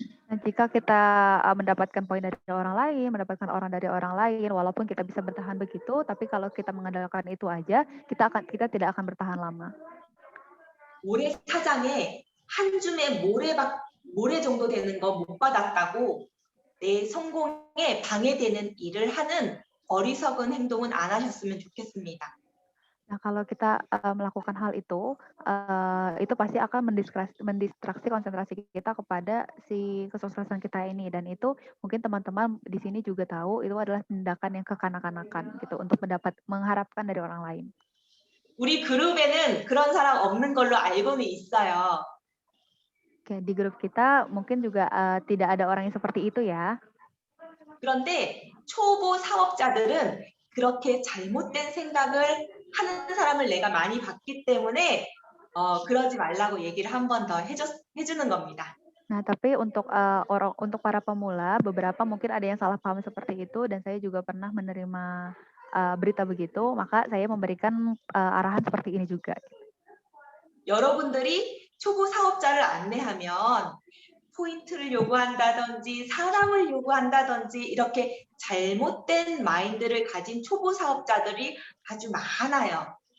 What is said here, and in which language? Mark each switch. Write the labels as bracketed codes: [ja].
[id] Nah, jika kita mendapatkan poin dari orang lain, mendapatkan orang dari orang lain, walaupun kita bisa bertahan begitu, tapi kalau kita mengandalkan itu aja, kita tidak akan bertahan lama. [ko] 모래사장에 한 줌의 모래 정도 되는 거 못 받았다고 내 성공에 방해되는 일을 하는 어리석은 행동은 안 하셨으면 좋겠습니다. [id] Nah, kalau kita melakukan hal itu pasti akan mendistraksi konsentrasi kita kepada si kesuksesan kita ini, dan itu mungkin teman-teman di sini juga tahu itu adalah tindakan yang kekanak-kanakan gitu untuk mengharapkan dari orang lain. [ko] 우리 그룹에는 그런 사람 없는 걸로 알고는 있어요. [id] Oke, di grup kita mungkin juga tidak ada orang yang seperti itu ya. [ko] 그런데 초보 사업자들은 그렇게 잘못된 생각을 하는 사람을 내가 많이 봤기 때문에 그러지 말라고 얘기를 한 번 더 해주는 겁니다. [id] Nah, tapi untuk para pemula, beberapa mungkin ada yang salah paham seperti itu, dan saya juga pernah menerima berita begitu, maka saya memberikan arahan seperti ini juga. [ko] 여러분들이 초보 사업자를 안내하면 포인트를 요구한다든지 사람을 요구한다든지 이렇게 잘못된 마인드를 가진 초보 사업자들이 아주 많아요.